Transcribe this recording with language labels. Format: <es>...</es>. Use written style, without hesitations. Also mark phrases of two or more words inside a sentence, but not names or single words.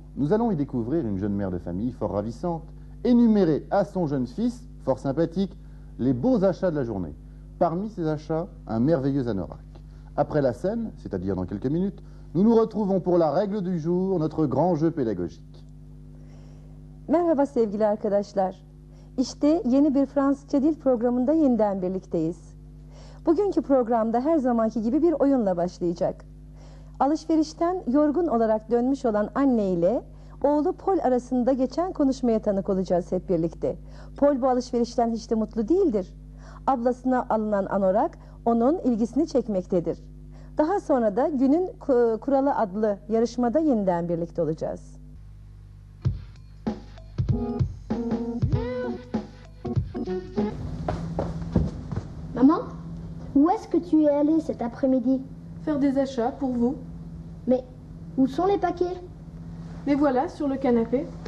<fr>Nous allons y découvrir une jeune mère de famille fort ravissante, énumérer à son jeune fils, fort sympathique, les beaux achats de la journée. Parmi ces achats, un merveilleux anorak. Après la scène, c'est-à-dire dans quelques minutes, nous nous retrouvons pour la règle du jour, notre grand jeu pédagogique.</fr> <tr>Merhaba sevgili arkadaşlar. İşte yeni bir Fransızca dil programında yeniden birlikteyiz. Bugünkü programda her zamanki gibi bir oyunla başlayacak. Alışverişten yorgun olarak dönmüş olan anne ile oğlu Paul arasında geçen konuşmaya tanık olacağız hep birlikte. Paul bu alışverişten hiç de mutlu değildir. Ablasına alınan anorak onun ilgisini çekmektedir. Daha sonra da Günün Kuralı adlı yarışmada yeniden birlikte olacağız.</tr> <fr>Maman, où est-ce que tu es allée cet après-midi? Faire des achats pour vous. Mais où sont les paquets? Les voilà sur le canapé.</fr>